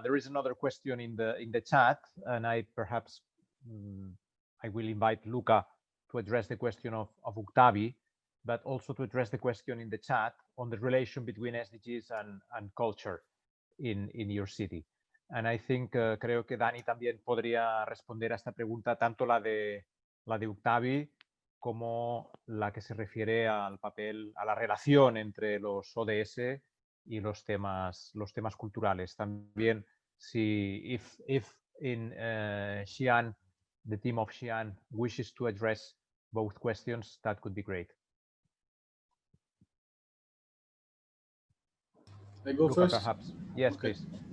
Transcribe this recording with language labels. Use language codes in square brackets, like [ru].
[en] There is another question in the chat, and I perhaps I will invite Luca to address the question of Octavi, but also to address the question in the chat on the relation between SDGs and culture in your city. And I think, [es] creo que Dani también podría responder a esta pregunta, tanto la de Octavi como la que se refiere al papel, a la relación entre los ODS y los temas culturales. También, si [en] if in Xi'an, the team of Xi'an wishes to address both questions, that could be great. I go Luca, first? perhaps. Yes, Okay. please.